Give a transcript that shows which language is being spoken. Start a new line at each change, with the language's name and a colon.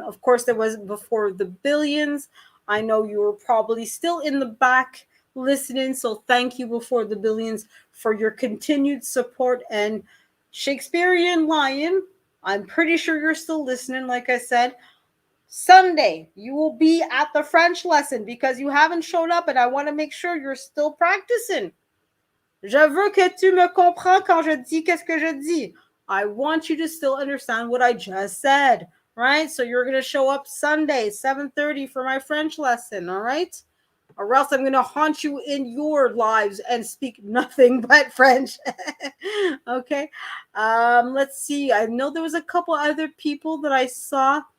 English: Of course, there was Before the Billions. I know you were probably still in the back listening, so thank you, Before the Billions, for your continued support. And Shakespearean Lion, I'm pretty sure you're still listening, like I said. Sunday, you will be at the French lesson because you haven't showed up, and I want to make sure you're still practicing.
French: Je veux que tu me comprends quand je dis qu'est-ce que je dis.
English: I want you to still understand what I just said, right? So you're going to show up Sunday, 7:30 for my French lesson, all right? Or else I'm going to haunt you in your lives and speak nothing but French. Okay. Let's see. I know there was a couple other people that I saw.